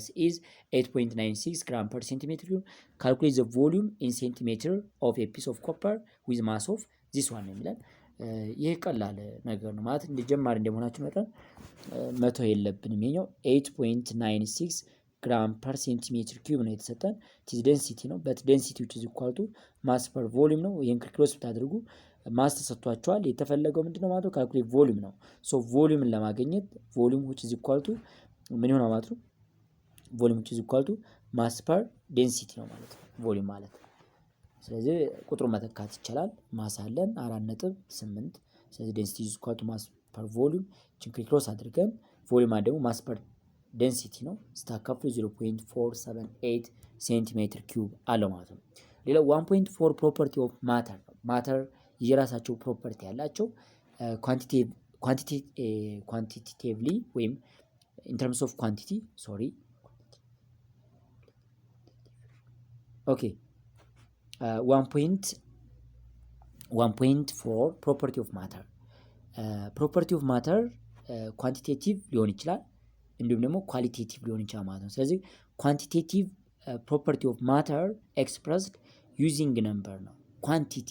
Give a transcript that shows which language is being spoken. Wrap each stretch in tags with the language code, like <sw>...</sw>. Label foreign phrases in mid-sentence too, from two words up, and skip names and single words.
<en>is 8.96 gram per centimeter cube calculate the volume in centimeter of a piece of copper with mass of this one</en> <am>ነው የሚለን። ይህ ቀላል ነገር ነው ማለት እንደ ጀማሪ እንደመሆናችሁ መጠን መቶ የለብንም። ይሄኛው 8.96</am> <en>gram per centimeter cube</en> <am>ነው የተሰጠን።</am> <en>this density</en> <am>ነው</am> <en>but density which is equal to mass per volume</en> <am>ነው። ይሄን ክሎስ ብታደርጉ ማስ ተሰጥቷቸዋል። የተፈለገው ምንድነው ማለት ነው</am> <en>calculate volume</en> <am>ነው። ሶ ቮሊዩምን ለማግኘት ቮሊዩም</am> <en>which is equal to</en> <am>ምን ይሆናል ማለት ነው ቮሊዩም</am> <en>which is equal to mass per density</en> <am>ነው ማለት ነው ቮሊዩም ማለት። ስለዚህ ቁጥሩን መተካት ይቻላል። ማስ አለን 4.8 ስለዚህ ዴንሲቲ</am> <en>is equal to mass per volume</en> <am>ችን ክሎስ አድርገን ቮሊዩም ደግሞ</am> <en>mass per density</en> <am>ነው ስታካፍሉ 0.478</am> <en>centimeter cube</en> <am>አለው ማለት ነው። ሌላው 1.4</am> <en>property of matter</en> <am>ነው። ማተር የራሳቸው ፕሮፐርቲ ያላቸው ኳንቲቲቭሊ ወይም</am> <en>in terms of quantity sorry okay 1.4 property of matter property of matter quantitative</en> <am>ሊሆን ይችላል እንዲሁም ደግሞ ኳሊቴቲቭ ሊሆን ይችላል ማለት ነው። ስለዚህ</am> <en>quantitative property of matter expressed using number</en> <am>ነው ኳንቲቲ</am>